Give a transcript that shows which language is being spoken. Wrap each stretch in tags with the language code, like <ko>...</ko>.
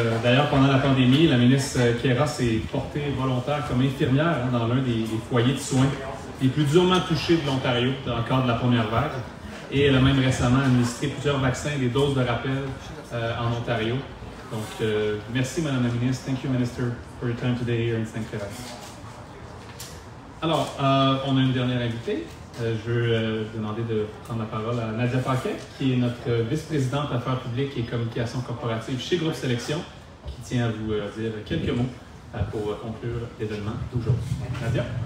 <fr>D'ailleurs, pendant la pandémie, la ministre Khera s'est portée volontaire comme infirmière dans l'un des foyers de soins les plus durement touchés de l'Ontario dans le cadre de la première vague. Et elle a même récemment administré plusieurs vaccins et des doses de rappel en Ontario. Donc, merci, Madame la ministre.</fr> <en>Thank you, Minister, for your time today here in Saint-Clair.</en> <fr>Alors, on a une dernière invitée. Je veux demander de prendre la parole à Nadia Paquet, qui est notre vice-présidente Affaires publiques et communication corporative chez Groupe Sélection, qui tient à vous dire quelques mots pour conclure l'événement d'aujourd'hui. Nadia?</fr>